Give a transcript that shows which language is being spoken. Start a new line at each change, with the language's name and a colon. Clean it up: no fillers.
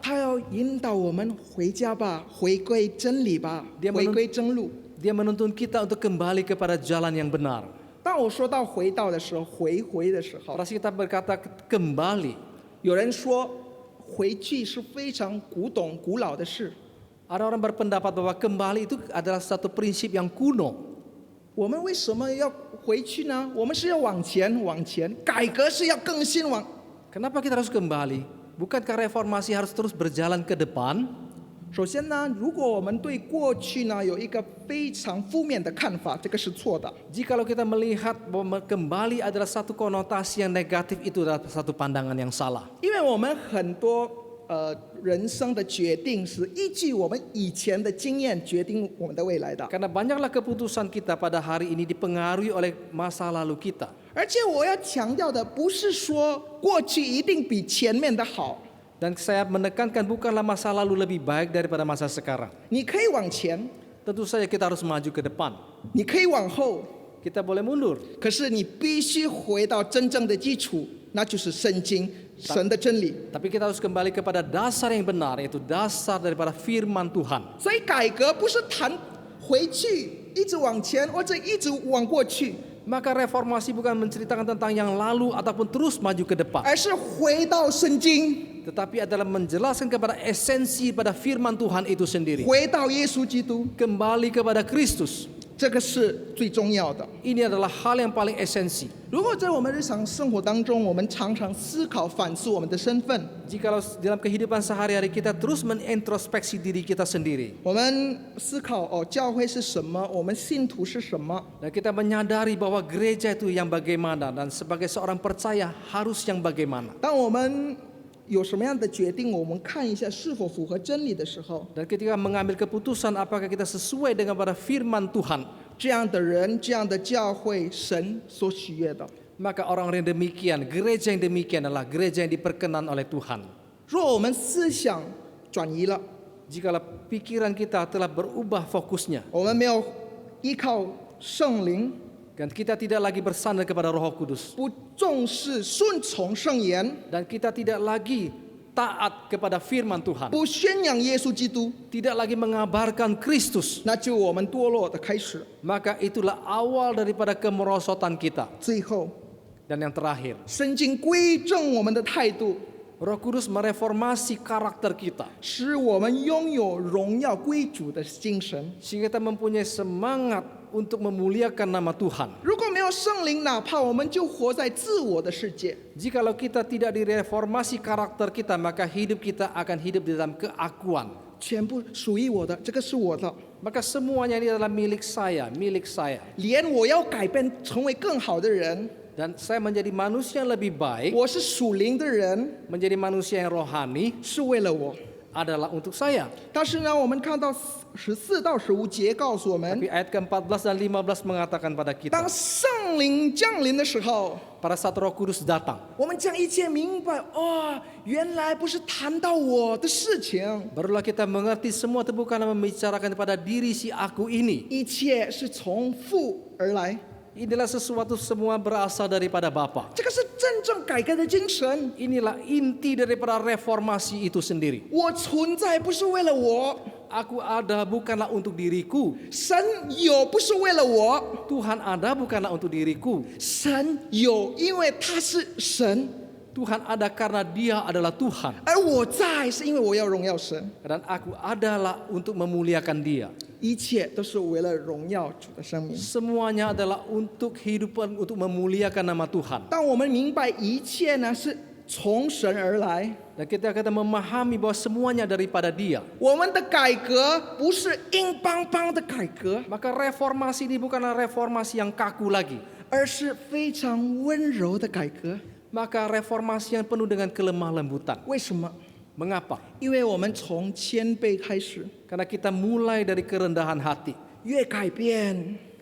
Chinese: 他要引导我们回家吧，回归真理吧，
Indonesian: Dia
Chinese: 回归真路。
Indonesian: Dia menuntun kita untuk kembali kepada jalan yang benar.
Chinese: 当我说到回到的时候，回的时候，
Indonesian: Pada saat kita berkata kembali,
Chinese: 有人说回去是非常古董古老的事。
Indonesian: ada orang berpendapat bahwa kembali itu adalah satu prinsip yang kuno.
Chinese: 我们为什么要回去呢？我们是要往前，改革是要更新往。
Indonesian: Kenapa kita harus kembali? Bukankah reformasi harus terus berjalan ke depan?
Chinese: 首先呢，如果我们对过去呢有一个非常负面的看法，这个是错的。
Indonesian: Jikalau kita melihat bahwa kembali adalah satu konotasi yang negatif, itu adalah satu pandangan yang salah.
Chinese: 因为我们很多人生的决定是依据我们以前的经验决定我们的未来的。
Indonesian: Karena banyaklah keputusan kita pada hari ini dipengaruhi oleh masa lalu kita.
Chinese: 而且我要强调的不是说过去一定比前面的好，
Indonesian: Dan saya menekankan bukanlah masa lalu lebih baik daripada masa sekarang.
Chinese: 你可以往前，
Indonesian: Tentu saja kita harus maju ke depan.
Chinese: 你可以往后，
Indonesian: Kita boleh mundur.
Chinese: 可是你必须回到真正的基础，那就是圣经神的真理。
Indonesian: Tapi kita harus kembali kepada dasar yang benar, yaitu dasar daripada firman Tuhan.
Chinese: 所以改革不是谈回去，一直往前，或者一直往过去，
Indonesian: Maka reformasi bukan menceritakan tentang yang lalu ataupun terus maju ke depan.
Chinese: 而是回到圣经，
Indonesian: Tetapi adalah menjelaskan kepada esensi pada firman Tuhan itu sendiri.
Chinese: 回到耶稣基督，
Indonesian: Kembali kepada Kristus.
Chinese: 这个是最重要的。
Indonesian: Ini adalah hal yang paling esensi.
Chinese: 如果在我们日常生活当中，我们常常思考反思我们的身份，
Indonesian: Jikalau dalam kehidupan sehari-hari kita terus menintrospeksi diri kita sendiri.
Chinese: 我们思考教会是什么，我们信徒是什么，
Indonesian: Dan kita menyadari bahwa gereja itu yang bagaimana dan sebagai seorang percaya harus yang bagaimana.
Chinese: 当我们有什么样的决定，我们看一下是否符合真理的时候，
Indonesian: Dan ketika mengambil keputusan apakah kita sesuai dengan pada firman Tuhan,
Chinese: 这样的人、这样的教会，神所喜悦的。
Indonesian: maka orang-orang yang demikian, gereja yang demikian adalah gereja yang diperkenan oleh Tuhan.
Chinese: 若我们思想转移了，
Indonesian: Jikalau pikiran kita telah berubah fokusnya
Chinese: 我们没有依靠圣灵，
Indonesian: dan kita tidak lagi bersandar kepada Roh Kudus
Chinese: 不重视顺从圣言，
Indonesian: dan kita tidak lagi taat kepada firman Tuhan,
Chinese: 不宣扬耶稣基督，
Indonesian: tidak lagi mengabarkan Kristus,
Chinese: 那就我们堕落的开始。
Indonesian: maka itulah awal daripada kemerosotan kita.
Chinese: 最后，
Indonesian: Dan yang terakhir,
Chinese: 圣经归正我们的态度，
Indonesian: Roh Kudus mereformasi karakter kita
Chinese: 使我们拥有荣耀归主的精神。
Indonesian: sehingga kita mempunyai semangat untuk memuliakan nama Tuhan.
Chinese: 如果没有圣灵，哪怕我们就活在自我的世界。
Indonesian: Jikalau kita tidak direformasi karakter kita, maka hidup kita akan hidup di dalam keakuan.
Chinese: 全部属于我的，这个是我的，
Indonesian: Maka semuanya ini adalah milik saya, milik saya.
Chinese: 连我要改变成为更好的人，
Indonesian: Dan saya menjadi manusia yang lebih baik,
Chinese: 我是属灵的人，
Indonesian: menjadi manusia yang rohani
Chinese: 是为了我。
Indonesian: adalah untuk saya.
Chinese: 但是呢，我们看到14到15节告诉我们，
Indonesian: Tapi ayat ke-14 dan 15 mengatakan pada
Chinese: 当
Indonesian: kita,
Chinese: 圣灵降临的时候，
Indonesian: pada saat Roh Kudus datang,
Chinese: 我们将一切明白。哦，原来不是谈到我的事情，
Indonesian: barulah kita mengerti semua itu bukanlah membicarakan kepada diri si aku ini.
Chinese: 一切是从父而来。
Indonesian: Inilah sesuatu semua berasal daripada Bapa.
Chinese: 这个是真正改革的精神。
Indonesian: Inilah inti daripada reformasi itu sendiri.
Chinese: 我存在不是为了我，
Indonesian: Aku ada bukanlah untuk diriku.
Chinese: 神有不是为了我，
Indonesian: Tuhan ada bukanlah untuk diriku.
Chinese: 神有因为他是神，
Indonesian: Tuhan ada karena Dia adalah Tuhan.
Chinese: 而我在是因为我要荣耀神，
Indonesian: Dan aku adalah untuk memuliakan Dia.
Chinese: 一切都是为了荣耀主的生命。
Indonesian: Semuanya adalah untuk kehidupan, untuk memuliakan nama Tuhan.
Chinese: 当我们明白一切呢是从神而来，
Indonesian: Dan kita memahami bahwa semuanya daripada Dia.
Chinese: 我们的改革不是硬邦邦的改革，
Indonesian: Maka reformasi ini bukanlah reformasi yang kaku lagi.
Chinese: 而是非常温柔的改革。
Indonesian: Maka reformasi yang penuh dengan kelemah lembutan.
Chinese: 为什么？
Indonesian: Mengapa?
Chinese: 因为我们从谦卑开始，
Indonesian: Karena kita mulai dari kerendahan hati.
Chinese: 越改变